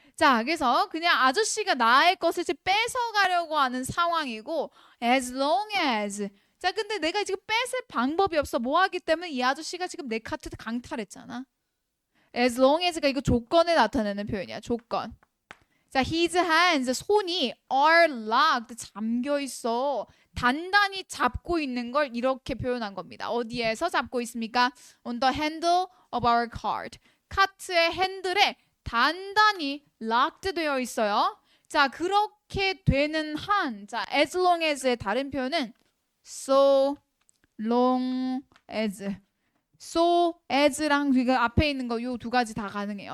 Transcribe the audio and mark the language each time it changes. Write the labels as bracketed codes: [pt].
[ko] 자, 그래서 그냥 아저씨가 나의 것을 뺏어가려고 하는 상황이고 as long as 자, 근데 내가 지금 뺏을 방법이 없어. 뭐 하기 때문에 이 아저씨가 지금 내 카트 강탈했잖아. as long as가 이거 조건을 나타내는 표현이야. 조건. 자, his hands, 손이 are locked, 잠겨 있어. 단단히 잡고 있는 걸 이렇게 표현한 겁니다. 어디에서 잡고 있습니까? [en] On the handle of our cart. [ko] 카트의 핸들에 단단히 locked 되어 있어요. 자, 그렇게 되는 한, 자, as long as의 다른 표현은 so long as. so as랑 그 앞에 있는 거 요 두 가지 다 가능해요.